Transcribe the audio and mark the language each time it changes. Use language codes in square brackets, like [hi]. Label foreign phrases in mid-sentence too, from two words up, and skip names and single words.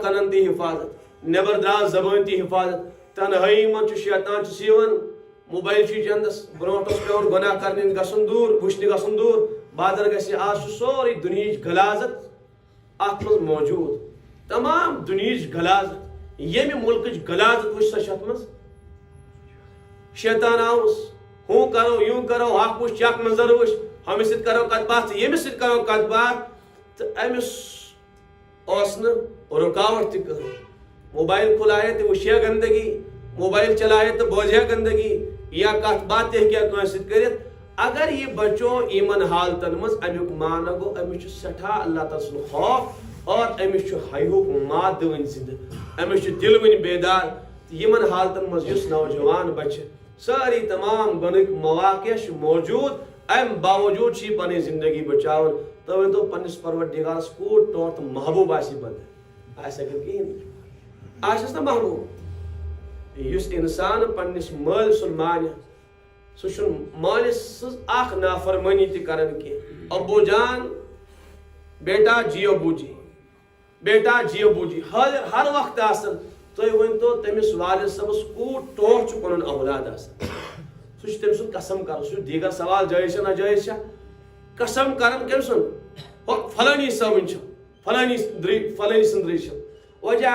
[ks] کنن تہِ حفاظت، نیبر درٛاو زبٲنۍ تہِ حفاظت، تنہٲیی منٛز چھُ شیطان چھُس یِوان، موبایل چھُ چندس، برونٛٹھ اوس پیٚوان گۄناہ کرنہِ گژھُن دوٗر، وٕچھنہِ گژھُن دوٗر، بادر گژھِ، آز چھُ سورُے دُنہِچ غلازت اتھ منٛز موجوٗد، تمام دُنہِچ غلازت، ییٚمہِ مُلکٕچ غلازت وٕچھ سۄ چھِ اتھ منٛز، شیطان آوُس، ہُہ کرو یوٗ کرو، اکھ وٕچھ اکھ منظر وٕچھ، ہُمِس سۭتۍ کرو کتھ باتھ ییٚمِس سۭتۍ کرو کتھ باتھ، تہٕ أمِس اوس نہٕ رُکاوٹ تہِ کٕہٕنۍ، [ur] موبائل کھلائے تو [ks] وٕچھِ گندگی، [ur] موبائل چلائے تو [ks] بوزِ گندگی، یا کتھ باتھ تہِ ہیٚکہِ کٲنٛسہِ سۭتۍ کٔرِتھ، اگر یہِ بچو یِمن حالتن منٛز امیُک معنی گوٚو أمِس چھُ سٮ۪ٹھاہ اللہ تعالیٰ سُنٛد خوف، اور أمِس چھُ حیہُک مادٕ وٕنہِ زِنٛدٕ، أمِس چھُ دِل وٕنہِ بیدار، تہٕ یِمن حالتن منٛز یُس نوجوان بچہِ سٲری تمام گۄڈنیُک مواقع چھُ موجوٗد، امہِ باوجوٗد چھِ یہِ پنٕنۍ زندگی بچاوان، تُہۍ ؤنۍتو پننِس پروردگارس کوٗت ٹوٹھ تہٕ محبوٗب آسہِ یہِ بنٛدٕ، آسہِ اگر کِہیٖنۍ نہٕ، آسٮ۪س نہ محبوٗب، یُس انسان پننِس مٲلۍ سُنٛد مانہِ سُہ چھُنہٕ مٲلِس سٕنٛز اکھ نافرمٲنی تہِ کران کینٛہہ، ابوٗ جان بیٹا جیو بوٗجی، بیٹا جیو بوٗجی، حٲضِر ہر وقتہٕ آسان، تُہۍ ؤنۍتو تٔمِس والِد صٲبس کوٗت ٹوٹھ چھُ پنُن اولاد آسان، سُہ چھُ تٔمۍ سُنٛد قسم کران، سُہ چھُ دیٖگر سوال جٲیز چھا ناجٲیز چھا، قسم کران کٔمۍ سُنٛد، فلٲنی صٲبٕنۍ چھِ، فلٲنی سٕنٛدرٕے چھِ، وجہ